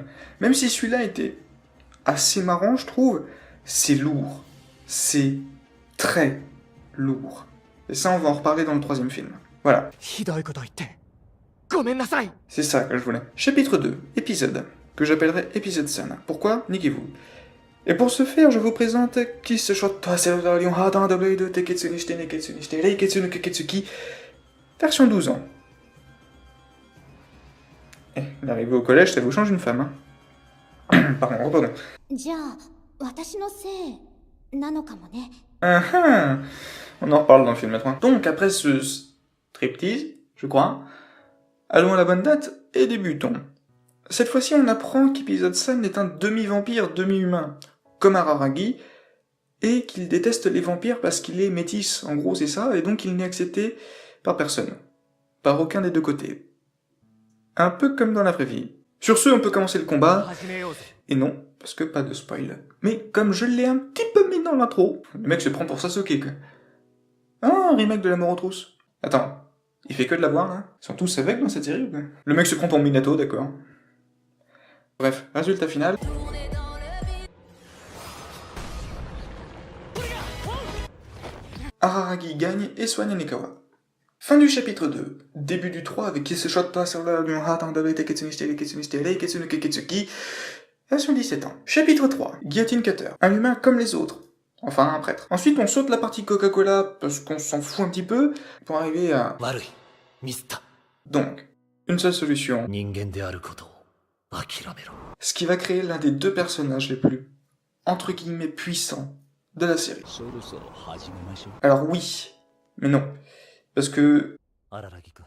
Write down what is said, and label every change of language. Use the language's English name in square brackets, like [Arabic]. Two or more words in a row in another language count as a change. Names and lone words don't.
[French] Même si celui-là était assez marrant, je trouve, c'est lourd. C'est très lourd. Et ça, on va en reparler dans le 3e film. Voilà, [Japanese] ひどいこと言ってごめんなさい [French] c'est ça que je voulais. Chapitre 2, épisode, que j'appellerai épisode Sun. Pourquoi? Niquez-vous. Et pour ce faire, je vous présente version 12 ans. Eh, l'arrivée au collège, ça vous change une femme, hein. Pardon, reprenons. [Japanese] じゃあ、私のせいなのかもね。 Ah ah. [French] On en reparle dans le film 3. Donc, après ce striptease, je crois, allons à la bonne date et débutons. Cette fois-ci, on apprend qu'Episode Sun est un demi-vampire, demi-humain, comme Araragi, et qu'il déteste les vampires parce qu'il est métis, en gros c'est ça, et donc il n'est accepté par personne. Par aucun des deux côtés. Un peu comme dans la vraie vie. Sur ce, on peut commencer le combat, [Japanese] 始めようぜ [French] et non, parce que pas de spoil. Mais comme je l'ai un petit peu mis dans l'intro, le mec se prend pour Sasuke, quoi. Ah, un remake de la mort aux trousses. Attends, il fait que de la voir, là? Ils sont tous avec dans cette série ou quoi? Le mec se prend pour Minato, d'accord. Bref, résultat final. Araragi gagne et soigne Nekawa. Fin du chapitre 2. Début du 3 avec Kiseshota sur la Version 17 ans. Chapitre 3. Guillotine Cutter. Un humain comme les autres. Enfin, un prêtre. Ensuite, on saute la partie Coca-Cola, parce qu'on s'en fout un petit peu, pour arriver à... [Japanese] 悪いミスった [French] Donc, une seule solution. [Japanese] 人間であることを諦めろ [French] Ce qui va créer l'un des deux personnages les plus, entre guillemets, puissants de la série. [Japanese] そろそろ始めましょう [French] Alors oui, mais non. Parce que... [Japanese] 荒木君